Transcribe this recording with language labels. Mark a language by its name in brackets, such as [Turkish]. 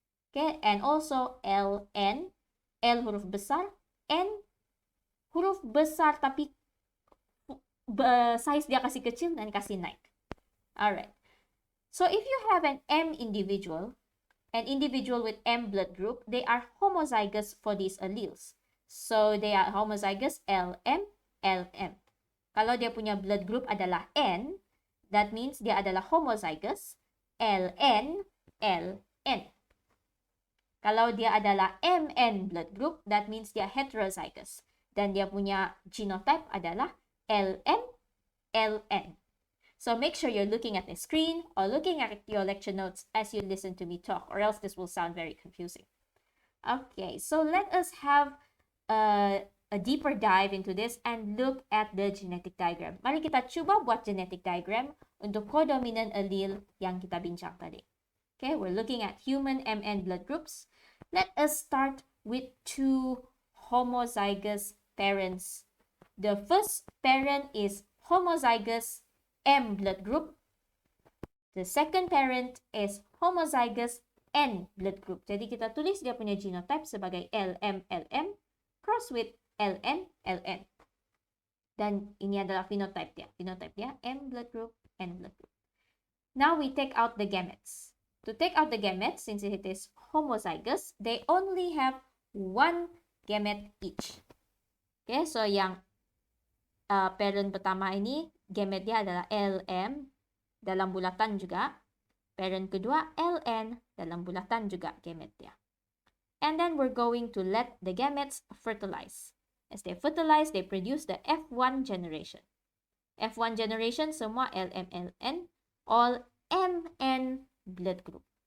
[English] Okay, and also [Malay] L, N, L huruf besar, N huruf besar tapi size dia kasih kecil dan kasih naik. [English] Alright. So if you have an M individual with M blood group, they are homozygous for these alleles. So they are homozygous LM, LM. [Malay] Kalau dia punya blood group adalah N, [English] that means [Malay] dia adalah homozygous LN, LN. Kalau dia adalah MN blood group, [English] that means [Malay] dia heterozygous. Dan dia punya genotype adalah LM, LN. [English] So make sure you're looking at the screen or looking at your lecture notes as you listen to me talk, or else this will sound very confusing. Okay, so let us have a deeper dive into this and look at the genetic diagram. [Malay] Mari kita cuba buat genetic diagram untuk codominant allele yang kita bincang tadi. [English] Okay, we're looking at human MN blood groups. Let us start with two homozygous parents. The first parent is homozygous M blood group. The second parent is homozygous N blood group. [Malay] Jadi kita tulis dia punya genotype sebagai LM, LM cross with LN, LN. Dan ini adalah phenotype dia. [English] Phenotype dia M blood group, N blood group. Now we take out the gametes. To take out the gametes, since it is homozygous, they only have one gamete each. [Malay] Okay, so yang parent pertama ini, gamete dia adalah LM dalam bulatan juga. Parent kedua, LN dalam bulatan juga gamete dia. [English] And then we're going to let the gametes fertilize. As they fertilize, they produce the F1 generation. [Malay] F1 generation semua LM, LN, [English] all MN blood group.